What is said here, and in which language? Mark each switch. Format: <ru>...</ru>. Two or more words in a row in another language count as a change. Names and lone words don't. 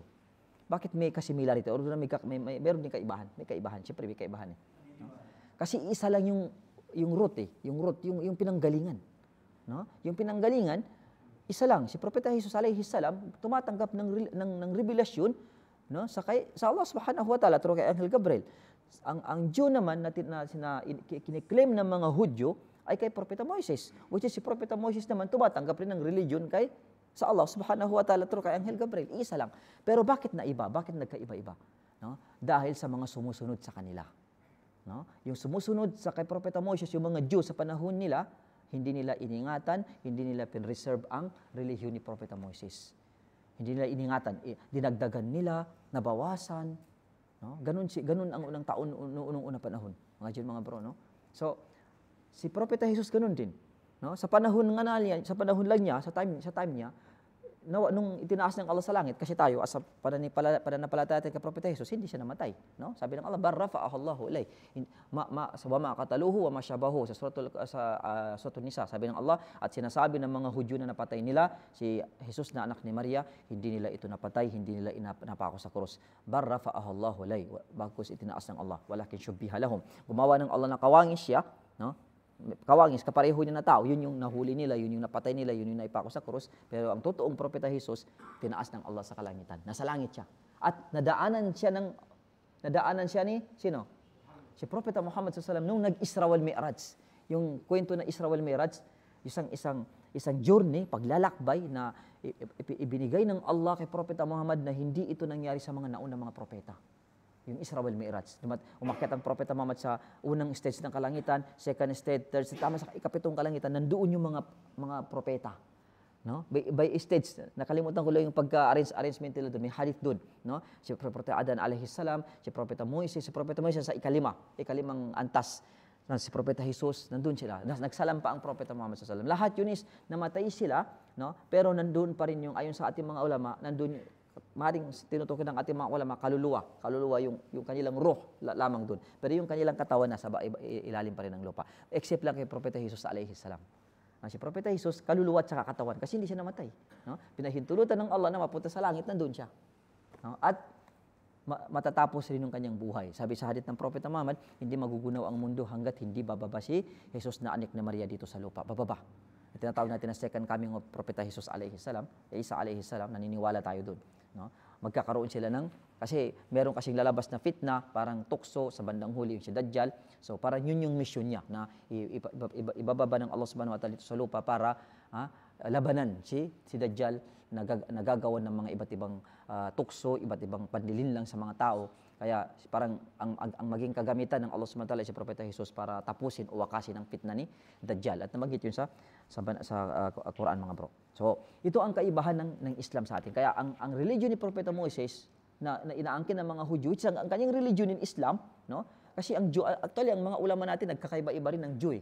<tl>Bakit may kasimilarity? Although meron din kaibahan. May kaibahan. Siyempre may kaibahan. No? Kasi isa lang yung root eh. Yung pinanggalingan. No? Yung pinanggalingan, isa lang, si Propeta Jesus</tl> <ar>عليه السلام</ar> <tl>tumatanggap ng revelasyon, no, sa Allah</tl> <ar>سبحانه وتعالى</ar> <tl>through kay Anghel Gabriel. Ang Jew naman na kiniklaim ng mga Hudyo ay kay Propeta Moses, which is si Propeta Moses naman tumatanggap rin ng religion sa Allah</tl> <ar>سبحانه وتعالى</ar> <tl>through kay Anghel Gabriel. Isa lang. Pero bakit naiba? Bakit nagkaiba-iba? No? Dahil sa mga sumusunod sa kanila. No? Yung sumusunod sa kay Propeta Moses, yung mga Jew sa panahon nila, hindi nila iningatan, hindi nila pinreserve ang relihiyon ni Propeta Moses. Hindi nila iningatan, dinagdagan nila, nabawasan. No? Ganun ang unang taon, unang panahon. Mga bro, no? So, si Propeta Jesus ganun din. No? Sa panahon lang niya, sa time niya, nung itinaas ng Allah sa langit, kasi tayo,</tl> <en>as a</en> <tl>pananampalataya kay Propeta Jesus, hindi siya namatay. No? Sabi ng Allah,</tl> <ar>بل رفعه الله إليه. وما قتلوه وما شبهه.</ar> <tl>Sa suratul Nisa, sabi ng Allah, at sinasabi ng mga Hudyo na napatay nila, si Jesus na anak ni Maria, hindi nila ito napatay, hindi nila napako sa krus.</tl> <ar>بل رفعه الله إليه.</ar> <tl>Bagkus itinaas ng Allah.</tl> <ar>ولكن شبه لهم.</ar> <tl>Gumawa ng Allah na kawangis siya, no? Kawangis, kapareho niya na tao, yun yung nahuli nila, yun yung napatay nila, yun yung naipako sa krus. Pero ang totoong Propeta Jesus, tinaas ng Allah sa kalangitan. Nasa langit siya. At nadaanan siya ni, sino? Si Propeta Muhammad SAW nung nag-Isra wal Mi'raj. Yung kwento na Isra wal Mi'raj, isang journey, paglalakbay na ibinigay ng Allah kay Propeta Muhammad na hindi ito nangyari sa mga naunang mga propeta. Yung Isra wal Mi'raj. Umakyat ang Propeta Muhammad sa unang stage ng kalangitan,</tl> <en>second stage, third stage,</en> <tl>tama sa ikapitong kalangitan, nandoon yung mga propeta. No?</tl> <en>By stage,</en> <tl>nakalimutan ko lang yung pagka-arrangement nila doon, may hadith doon. No? Si Propeta Adan</tl> <ar>عليه السلام,</ar> <tl>si Propeta Moises sa ikalimang antas. Si Propeta Jesus, nandun sila. Nagsalam pa ang Propeta Muhammad</tl> <ar>صلى الله عليه وسلم.</ar> <tl>Lahat yun is namatay sila, no? Pero nandun pa rin yung, ayon sa ating mga ulama, nandun maring tinutukoy ng ating mga ulama, kaluluwa yung kanilang ruh lamang doon. Pero yung kanilang katawan nasa ilalim pa rin ng lupa. Except lang kay Propeta Jesus</tl> <ar>عليه السلام.</ar> <tl>Si Propeta Jesus, kaluluwa at saka katawan kasi hindi siya namatay. No? Pinahintulutan ng Allah na mapunta sa langit, nandun siya. No? At matatapos rin yung kanyang buhay. Sabi sa hadith ng Propeta Muhammad, hindi magugunaw ang mundo hanggat hindi bababa si Jesus na anak na Maria dito sa lupa. Bababa. At tinatawag natin na</tl> <en>second coming of</en> <tl>Propeta Jesus</tl> <ar>عليه السلام,</ar> <tl>Isa</tl> <ar>عليه السلام,</ar> <tl>naniniwala tayo doon. No? Magkakaroon sila kasi meron kasing lalabas na fitna, parang tukso sa bandang huli yung si Dajjal. So parang yun yung mission niya na ibababa ng Allah</tl> <ar>سبحانه وتعالى</ar> <tl>dito sa lupa para labanan si Dajjal nagagawan ng mga iba't ibang tukso, iba't ibang panlilinlang sa mga tao. Kaya parang ang maging kagamitan ng Allah</tl> <ar>سبحانه وتعالى</ar> <tl>si Propeta Jesus para tapusin o wakasin ang fitna ni Dajjal. At namagit yun sa Quran, mga bro. So, ito ang kaibahan ng Islam sa atin. Kaya ang religion ni Propeta Moises na inaangkin ng mga Hudyo, ang kanyang religion in Islam, no? Kasi actually ang mga ulama natin nagkakaiba-iba rin ng Jew.</tl>